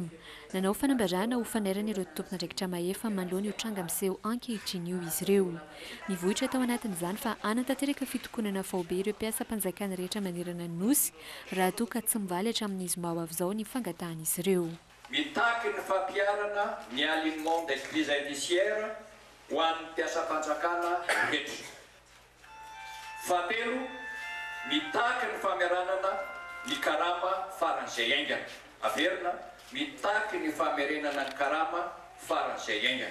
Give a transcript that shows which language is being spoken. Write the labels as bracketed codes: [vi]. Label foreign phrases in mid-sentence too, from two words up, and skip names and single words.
[mg] Nanao fanambarana ho fanairana ireo tompon'andraikitra mahefa manoloana io tranga miseho ankehitriny io izy ireo. Ny vohitra tao anatin'izany fa anantanteraka fitokonana faobe ireo mpiasa-panjakana rehetra manerana nosy raha toa ka tsy mivaly hatramin'ny zoma ho avy izao ny fangatahan'izy ireo. Mitaky ny fampiarana ny [fr] alignement des crises indiciaires [mg] ho an'ny mpiasa-panjakana rehetra. Fahatelo, mitaky ny fameranana ny karama faran'izay aingana. Averina, mitaky ny famerenana ny karama faran'izay aingana.